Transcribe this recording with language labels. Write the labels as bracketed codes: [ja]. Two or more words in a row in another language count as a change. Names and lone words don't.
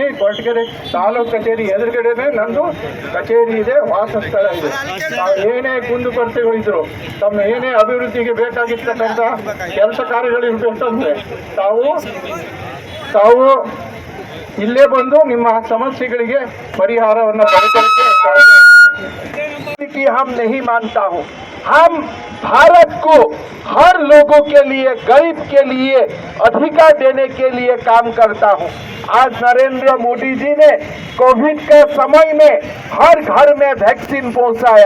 [kn] ಕೊರಟಗೆರೆ ತಾಲೂಕು ಕಚೇರಿ ಎದುರುಗಡೆನೆ ನಂದು ಕಚೇರಿ ಇದೆ, ವಾಸಸ್ಥಳ ಇದೆ. ತಾವು ಏನೇ ಕುಂದುಕೊರತೆಗಳಿದ್ರು, ತಮ್ಮ ಏನೇ ಅಭಿವೃದ್ಧಿಗೆ ಬೇಕಾಗಿರ್ತಕ್ಕಂಥ ಕೆಲಸ ಕಾರ್ಯಗಳಿರ್ಬೇಕಂದ್ರೆ ತಾವು ಇಲ್ಲೇ ಬಂದು ನಿಮ್ಮ ಸಮಸ್ಯೆಗಳಿಗೆ ಪರಿಹಾರವನ್ನು ಪಡೆದುಕೊಳ್ಳಕ್ಕೆ [hi] हम नहीं मानता हूं। हम भारत को हर लोगों के लिए, गरीब के लिए अधिकार देने के लिए काम करता हूं। आज नरेंद्र मोदी जी ने कोविड के समय में हर घर में वैक्सीन पहुंचाया।